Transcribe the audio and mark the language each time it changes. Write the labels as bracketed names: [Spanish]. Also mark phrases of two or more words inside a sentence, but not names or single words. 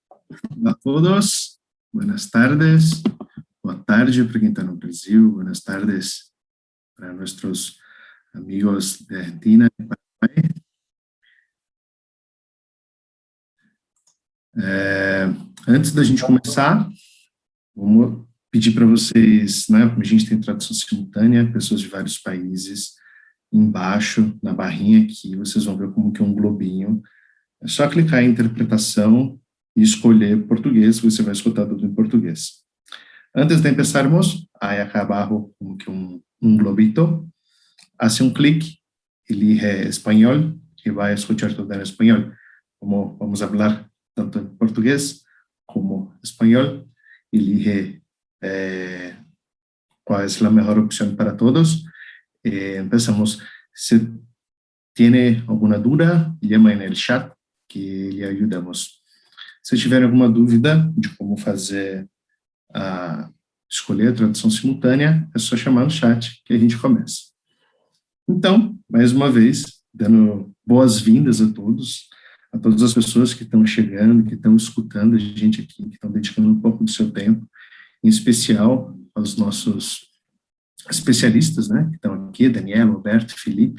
[Portuguese] Olá a todos, [Spanish] buenas tardes, [Portuguese] boa tarde para quem está no Brasil, [Spanish] buenas tardes [Portuguese] para nossos amigos de Argentina e Paraguai. Antes da gente começar, vamos pedir para vocês, né, como a gente tem tradução simultânea, pessoas de vários países, embaixo, na barrinha aqui, vocês vão ver como que é um globinho. É só clicar em interpretação e escolher português, você vai escutar tudo em português. [Spanish] Antes de empezarmos, hay acá abajo como que un globito, hace un clic, elige español y va a escuchar todo en español. Como vamos a hablar tanto en portugués como español, elige cuál es la mejor opción para todos. Empezamos. Si tiene alguna duda, llama en el chat que [Portuguese] lhe ajudamos. Se tiver alguma dúvida de como fazer escolher a tradução simultânea, é só chamar no chat que a gente começa. Então, mais uma vez, dando boas-vindas a todas as pessoas que estão chegando, que estão escutando a gente aqui, que estão dedicando um pouco do seu tempo, em especial aos nossos especialistas, né, que estão aqui, Daniela, Roberto, Felipe.